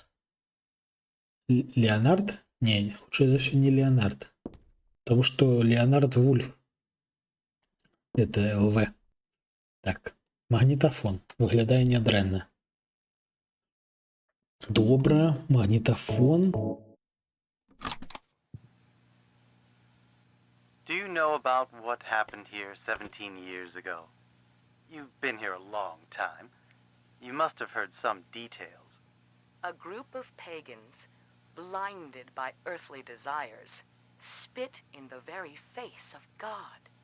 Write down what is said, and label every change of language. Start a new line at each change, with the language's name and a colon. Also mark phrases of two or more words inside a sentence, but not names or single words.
Belarusian: Леонард? Не, хутчэй за ўсё не Леонард. Таму што Леонард Вульф. Это ЛВ. Так, магнітафон. Выглядае нядрэнна. Добра, магнітафон.
English: Do you know about what happened here 17 years ago? You've been here a long time. You must have heard some details. A group of pagans, blinded by earthly desires, spit in the very face of God.